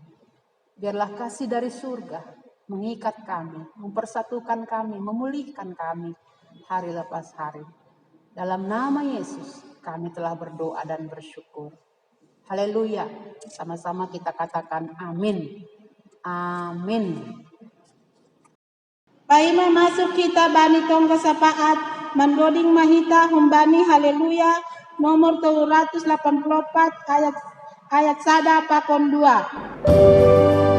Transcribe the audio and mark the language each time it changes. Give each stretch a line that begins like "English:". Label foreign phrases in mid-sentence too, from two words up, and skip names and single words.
Indonesian: Biarlah kasih dari surga mengikat kami, mempersatukan kami, memulihkan kami hari lepas hari. Dalam nama Yesus kami telah berdoa dan bersyukur. Haleluya. Sama-sama kita katakan amin. Amin.
Batak Simalungun: Paima masuk kita bani tong kesapaat mandoding mahita humbani haleluya nomor 284 ayat sada pakon 2.